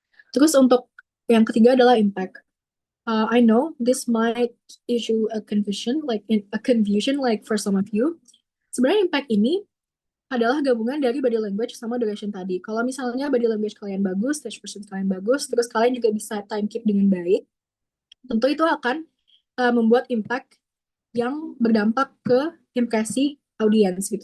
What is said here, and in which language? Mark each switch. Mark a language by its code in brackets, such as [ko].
[id] Terus untuk yang ketiga adalah impact. [en] I know this might issue a confusion like for some of you. [id] Sebenarnya impact ini adalah gabungan dari body language sama duration tadi. Kalau misalnya body language kalian bagus, stage presence kalian bagus, terus kalian juga bisa time keep dengan baik, tentu itu akan membuat impact yang berdampak ke impresi audiens gitu.